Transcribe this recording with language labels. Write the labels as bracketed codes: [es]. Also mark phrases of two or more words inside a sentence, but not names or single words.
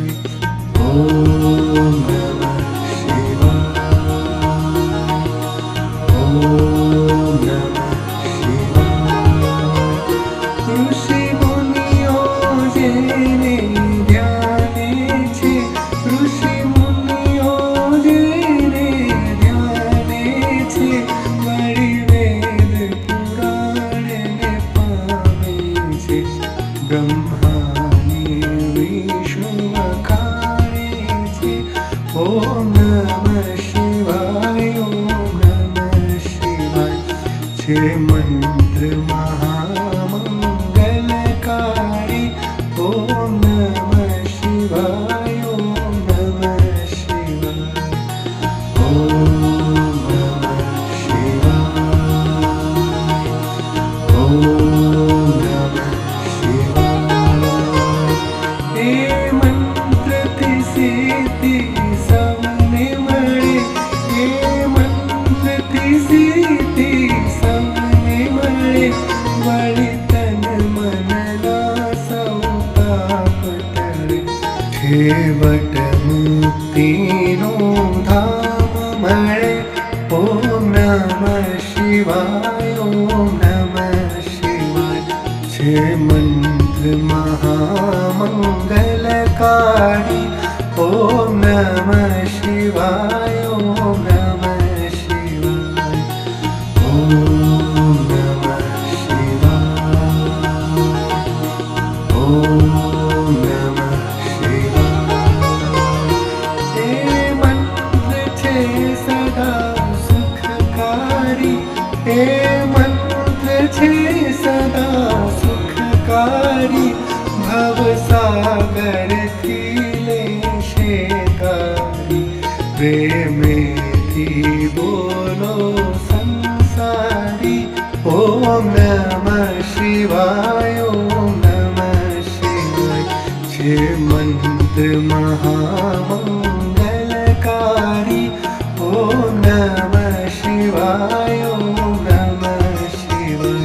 [sa] ओम नमः शिवाय, ओम नमः शिवाय। [gu] ઋષિ મુનિયો જેને ધ્યાને છે। ઋષિ મુનિયો જેને ધ્યાને છે। वળી વેદ પુરાણ ને પામે છે। બ્રહ્માને વિષ્ણુ વખાણે છે। [sa] ઓમ નમઃ શિવાય, ઓમ નમઃ શિવાય। [gu] છે મંત્ર મહામંગલકારી। [sa] ओम नमः शिवाय, ओम नमः शिवाय। ओम नमः शिवाय, ओम नमः शिवाय। [gu] હે મંત્ર થી સિદ્ધિ સૌને મળે। હે મંત્ર થી સિદ્ધિ સૌને મળે। વળી તન મનના સૌ પાપ ટળે। છેવટ મુક્તિનો ધામ મળે। [sa] ઓમ નમઃ શિવાય, ઓમ નમઃ શિવાય। [gu] છે મંત્ર મહામંગલકારી। [sa] ઓમ નમઃ શિવાય, ઓમ નમઃ શિવાય। ઓમ નમઃ શિવાય, ઓમ નમઃ શિવાય। [gu] હે મંત્ર છે સદા સુખકારી। હે મંત્ર છે સદા સુખકારી। ભવસાગર થી લેશે તારી। પ્રેમેથી બોલો સંસારી। [sa] ओम नमः शिवाय, ओम नमः शिवाय। [gu] છે મંત્ર મહામંગલકારી। [sa] ओम नमः शिवाय, ओम नमः शिवाय।